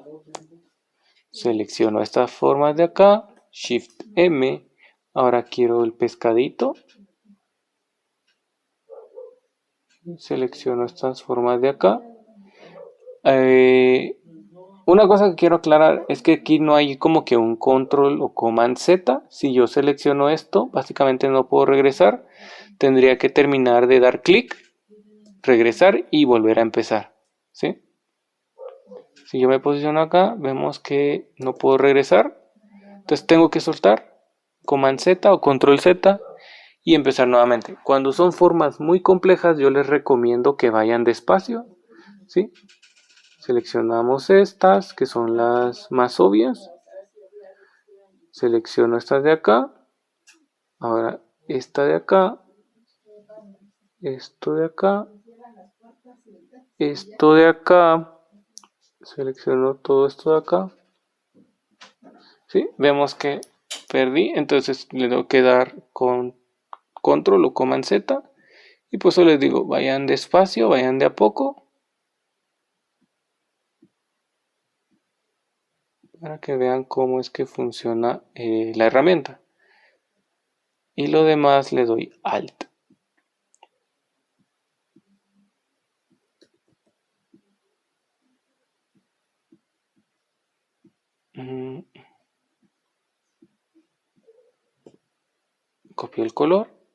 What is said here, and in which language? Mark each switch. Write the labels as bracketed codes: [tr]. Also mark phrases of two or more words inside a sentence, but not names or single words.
[es] Selecciono estas formas de acá, Shift M, ahora quiero el pescadito. Selecciono estas formas de acá. Una cosa que quiero aclarar es que aquí no hay como que un control o command Z. Si yo selecciono esto, básicamente no puedo regresar. Tendría que terminar de dar clic, regresar y volver a empezar. ¿Sí? Si yo me posiciono acá, vemos que no puedo regresar. Entonces tengo que soltar command Z o control Z y empezar nuevamente. Cuando son formas muy complejas, yo les recomiendo que vayan despacio. ¿Sí? Seleccionamos estas, que son las más obvias. Selecciono estas de acá. Ahora esta de acá. Esto de acá. Esto de acá. Selecciono todo esto de acá. ¿Sí? Vemos que perdí. Entonces le tengo que dar con control o command Z. Y pues eso les digo, vayan despacio, vayan de a poco. Para que vean cómo es que funciona la herramienta. Y lo demás le doy Alt. Copio el color.